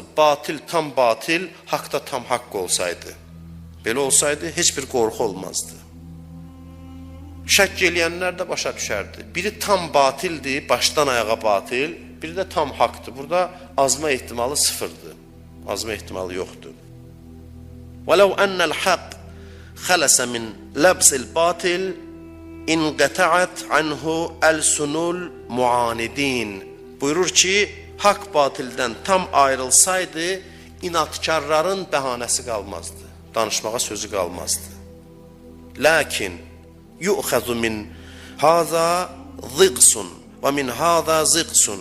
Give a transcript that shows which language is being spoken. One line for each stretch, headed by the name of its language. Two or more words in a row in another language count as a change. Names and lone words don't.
Azerbaijani: Batil tam batil, haqda tam haqq olsaydı. Belə olsaydı heç bir qorxu olmazdı. Şək eləyənlər də başa düşərdi. Biri tam batildir, başdan ayağa batil, biri də tam haqdır. Burada azma ehtimalı sıfırdır. Azma ehtimalı yoxdur.
Arabic: وَلَوْ أَنَّ الْحَقِّ خَلَسَ مِنْ لَبْسِ الْبَاطِلِ اِنْقَتَعَتْ عَنْهُ أَلْسُنُ الْمُعَانِدِينَ
Azerbaijani: Buyurur ki, haqq batildən tam ayrılsaydı, inatkarların bəhanəsi qalmazdı. Danışmağa sözü qalmazdı. Lakin
Arabic: يؤخذ من هذا ضغث ومن هذا ضغث.